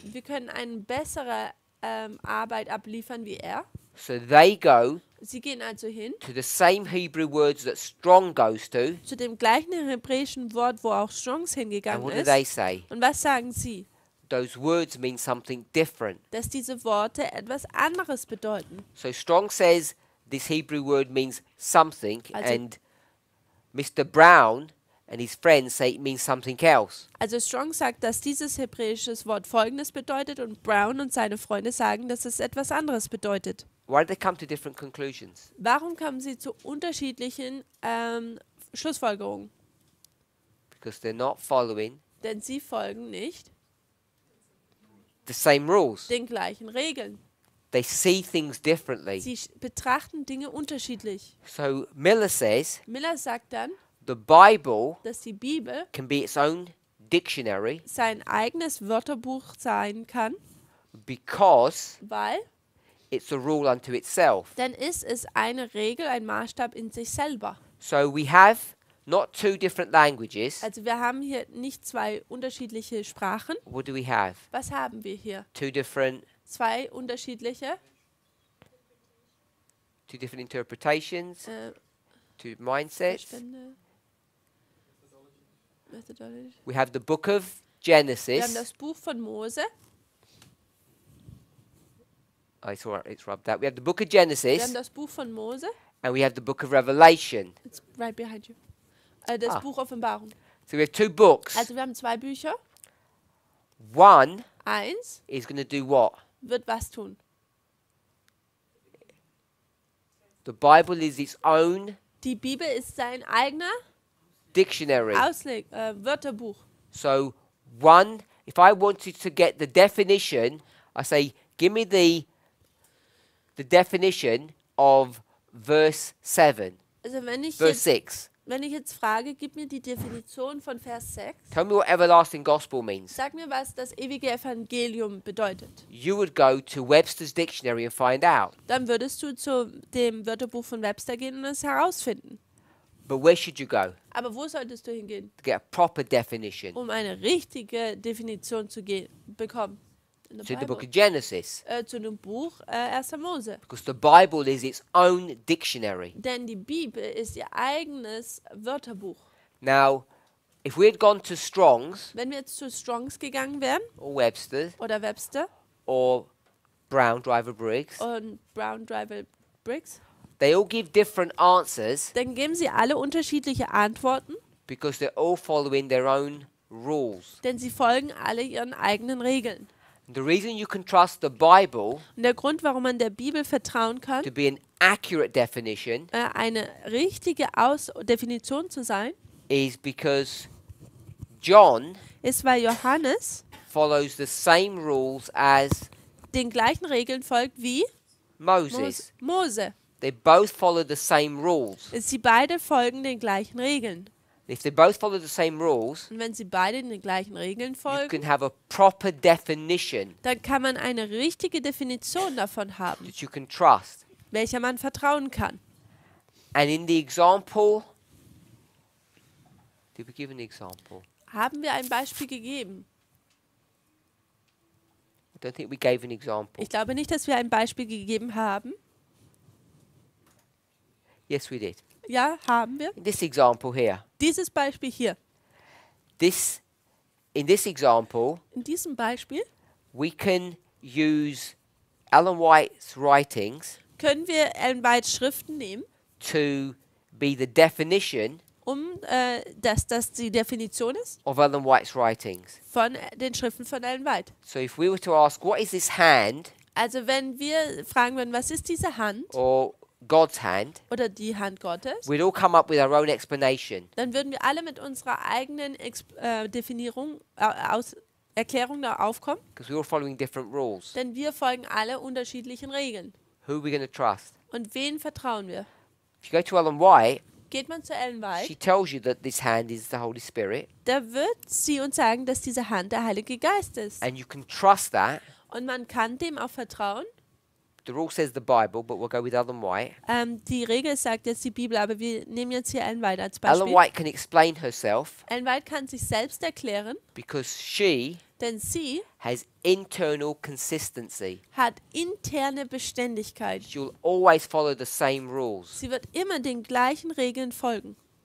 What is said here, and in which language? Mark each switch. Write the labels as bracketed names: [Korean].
[German] Wir können eine bessere Arbeit abliefern wie er. [English] So they go [German] Sie gehen also hin [English] to the same Hebrew words that Strong goes to. [German] Zu dem gleichen hebräischen Wort, wo auch Strongs [English] And [German] hingegangen [English] what [German] ist. [English] do they say? [German] Und was sagen sie? [English] Those words mean something different. [German] Dass diese Worte etwas anderes bedeuten. [English] So Strong says this Hebrew word means something, [German] Also, [English] and Mr. Brown and his friends say it means something else. [German] Also Strong sagt, dass dieses hebräische Wort Folgendes bedeutet und Brown und seine Freunde sagen, dass es etwas anderes bedeutet. [English] Why did they come to different conclusions? [German] Warum kamen sie zu unterschiedlichen Schlussfolgerungen? [English] Because they're not following [German] Denn sie folgen nicht [English] the same rules. [German] den gleichen Regeln. [English] They see things differently. [German] Sie betrachten Dinge unterschiedlich. [English] So Miller says [German] Miller sagt dann, [English] the Bible [German] dass die Bibel [English] can be its own dictionary [German] sein eigenes Wörterbuch sein kann, [English] because [German] weil [English] it's a rule unto itself. [German] dann ist es eine Regel, ein Maßstab in sich selber. [English] So we have not 2 different languages. [German] Also wir haben hier nicht 2 unterschiedliche Sprachen. [English] What do we have? [German] Was haben wir hier? [English] 2 different [German] 2 unterschiedliche [English] interpretations, 2 mindsets. [German] Verstände, Methodology. [English] We have the book of [German] Wir haben [English] Genesis. [German] das Buch von Mose. [English] It's all right, it's rubbed out. We have the book of [German] Wir haben [English] Genesis [German] das Buch von Mose. [English] and we have the book of Revelation. It's right behind you. [German] Das Buch Offenbarung. [English] So we have 2 books. [German] Also wir haben 2 Bücher. [English] One [German] Eins [English] is going to do what? [German] wird was tun. [English] The Bible is its own [German] Die Bibel ist sein eigener [English] dictionary. [German] Wörterbuch. [English] So one, if I wanted to get the definition, I say, give me the definition of verse 7, [German] Also [English] verse 6. [German] wenn ich jetzt frage, gib mir die Definition von Vers 6. [English] Tell me what everlasting gospel means. [German] Sag mir, was das ewige Evangelium bedeutet. [English] You would go to Webster's dictionary and find out. [German] Dann würdest du zu dem Wörterbuch von Webster gehen und es herausfinden. [English] But where should you go [German] Aber wo solltest du hingehen, [English] to get a proper definition? [German] um eine richtige Definition zu bekommen? [English] In To the the book Bible. of Genesis. [German] Zu dem Buch 1. Mose. [English] Because the Bible is its own dictionary. [German] Denn die Bibel ist ihr eigenes Wörterbuch. [English] Now, if we had gone to Strong's [German] Wenn wir jetzt zu Strongs gegangen wären, [English] or Webster's [German] oder Webster [English] or Brown Driver Briggs, [German] und Brown Driver Briggs, [English] they all give different answers [German] dann geben sie alle unterschiedliche Antworten, [English] because they're all following their own rules. [German] denn sie folgen alle ihren eigenen Regeln. [English] The reason you can trust the Bible [German] Und der Grund, warum man der Bibel vertrauen kann, [English] to be an accurate definition [German] eine richtige Definition zu sein, [English] is because John [German] ist, weil Johannes [English] follows the same rules as [German] den gleichen Regeln folgt wie [English] Moses. [German] Mose. [English] They both follow the same rules. [German] Sie beide folgen den gleichen Regeln. [English] If they both follow the same rules, [German] Und wenn sie beide den gleichen Regeln [English] you [German] folgen, [English] can have a proper definition [German] dann kann man eine richtige Definition davon haben, [English] that you can trust. [German] welcher man vertrauen kann. [English] And in the example, did we give an example? [German] Haben wir ein Beispiel gegeben? [English] I don't think we gave an example. [German] Ich glaube nicht, dass wir ein Beispiel gegeben haben. [English] Yes, we did. [German] Ja, haben wir. [English] This example here. [German] Dieses Beispiel hier. [English] In this example, [German] In diesem Beispiel [English] we can use Ellen White's writings [German] können wir Ellen Whites Schriften nehmen, [English] to be the definition [German] dass das die Definition ist [English] of Ellen White's writings. [German] von den Schriften von Ellen White. [English] So if we were to ask, what is this hand [German] Also wenn wir fragen würden, was ist diese Hand [English] or God's hand, [German] oder die Hand Gottes, [English] we'd all come up with our own explanation. [German] dann würden wir alle mit unserer eigenen Definierung, Erklärung da aufkommen, [English] Because we're all following different rules. [German] denn wir folgen alle unterschiedlichen Regeln. [English] Who are we going to trust? [German] Und wen vertrauen wir? [English] If you go to Ellen White, [German] Geht man zu Ellen White, [English] she tells you that this hand is the Holy Spirit, [German] da wird sie uns sagen, dass diese Hand der Heilige Geist ist. [English] and you can trust that. [German] Und man kann dem auch vertrauen. [English] The rule says the Bible, but we'll go with Ellen White. [German] Die Regel sagt jetzt die Bibel, aber wir nehmen jetzt hier Ellen White als [English] Ellen [German] Beispiel. [English] White can explain herself [German] Ellen White kann sich selbst erklären, [English] because she [German] denn sie [English] has internal consistency. [German] hat interne Beständigkeit. [English] She'll always follow the same rules. [German] Sie wird immer den gleichen Regeln folgen.